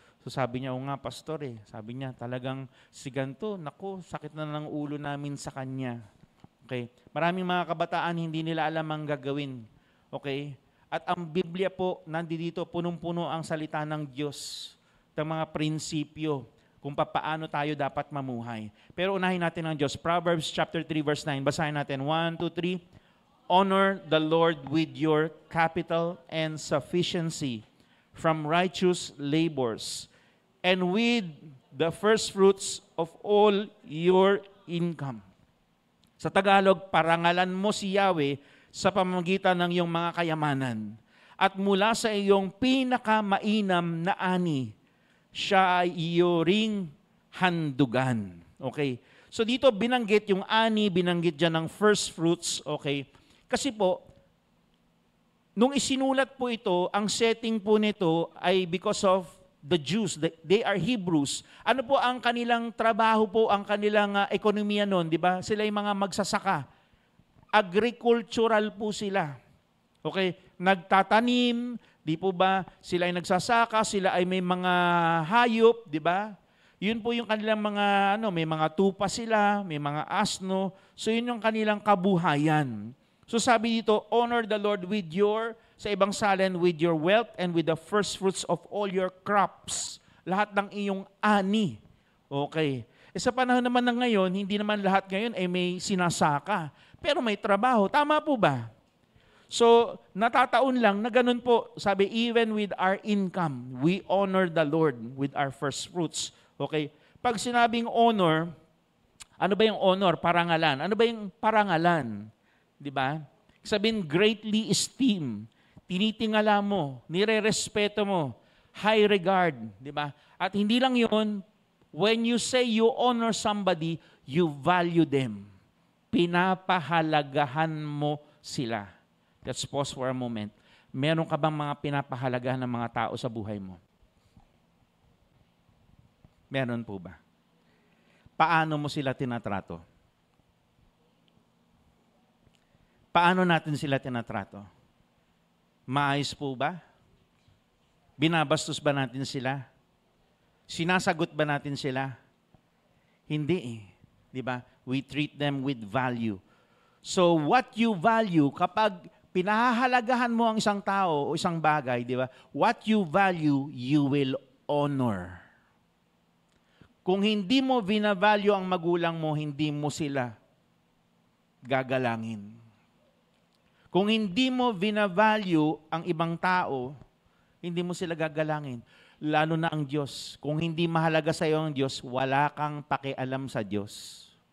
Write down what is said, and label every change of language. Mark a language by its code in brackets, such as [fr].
[tl] So sabi niya, o nga pastor eh. Sabi niya, talagang si ganto, naku, sakit na ng ulo namin sa kanya. Okay? Maraming mga kabataan hindi nila alam ang gagawin. Okay? At ang Biblia po, nandito punong-puno ang salita ng Diyos, ng mga prinsipyo, kung paano tayo dapat mamuhay. Pero unahin natin ang Diyos. Proverbs chapter 3 verse 9. Basahin natin. 1, 2, 3. [en] Honor the Lord with your capital and sufficiency from righteous labors, and with the first fruits of all your income. [tl] Sa Tagalog, parangalan mo si Yahweh sa pamamagitan ng iyong mga kayamanan. At mula sa iyong pinakamainam na ani, siya ay iyo ring handugan. Okay? So dito binanggit yung ani, binanggit dyan ng first fruits. Okay? Kasi po, nung isinulat po ito, ang setting po nito ay [en] because of the Jews. They are Hebrews. [tl] Ano po ang kanilang trabaho po, ang kanilang ekonomiya noon, di ba? Sila yung mga magsasaka. Agricultural po sila. Okay? Nagtatanim, di po ba? Sila ay nagsasaka, sila ay may mga hayop, di ba? Yun po yung kanilang mga, may mga tupa sila, may mga asno. So yun yung kanilang kabuhayan. So sabi dito, [en] honor the Lord with your [tl] Sa ibang salin, [en] with your wealth and with the first fruits of all your crops. [tl] Lahat ng iyong ani. Okay. Sa panahon naman ng ngayon, hindi naman lahat ngayon ay may sinasaka. Pero may trabaho. Tama po ba? So, natataon lang na ganun po. Sabi, [en] even with our income, we honor the Lord with our first fruits. [tl] Okay? Pag sinabing honor, ano ba yung honor? Parangalan. Ano ba yung parangalan? Di ba? Sabihin, [en] greatly esteem. [tl] Tinitingala mo, nire-respeto mo, [en] high regard. [tl] Di ba? [en] At hindi lang yun, when you say you honor somebody, you value them. [tl] Pinapahalagahan mo sila. [en] Let's pause for a moment. [tl] Meron ka bang mga pinapahalagahan ng mga tao sa buhay mo? Meron po ba? Paano mo sila tinatrato? Paano natin sila tinatrato? Maayos po ba? Binabastos ba natin sila? Sinasagot ba natin sila? Hindi eh. Di ba? [en] We treat them with value. So what you value, [tl] kapag pinahahalagahan mo ang isang tao o isang bagay, di ba? [en] What you value, you will honor. [tl] Kung hindi mo binavalue ang magulang mo, hindi mo sila gagalangin. Kung hindi mo binavalue ang ibang tao, hindi mo sila gagalangin. Lalo na ang Diyos. Kung hindi mahalaga sa iyo ang Diyos, wala kang pakialam sa Diyos.